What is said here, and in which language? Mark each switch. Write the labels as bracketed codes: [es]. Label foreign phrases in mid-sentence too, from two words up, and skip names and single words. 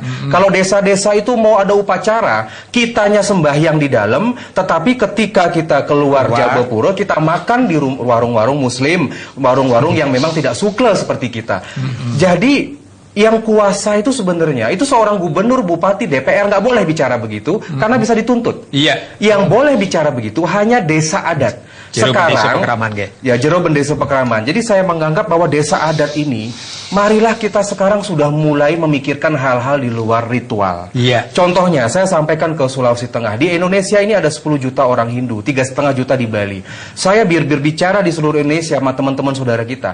[id] Kalau desa-desa itu mau ada upacara, kitanya sembahyang di dalam, tetapi ketika kita keluar Jabapura, kita makan di warung-warung Muslim, warung-warung yang memang tidak sukle seperti kita. Jadi yang kuasa itu sebenarnya itu seorang gubernur, bupati, DPR nggak boleh bicara begitu karena bisa dituntut. Yang boleh bicara begitu hanya desa adat. Sekarang jero bendesa pekraman. Jadi saya menganggap bahwa desa adat ini, marilah kita sekarang sudah mulai memikirkan hal-hal di luar ritual. Contohnya saya sampaikan ke Sulawesi Tengah. Di Indonesia ini ada 10 juta orang Hindu, 3,5 juta di Bali. Saya berbicara di seluruh Indonesia sama teman-teman saudara kita.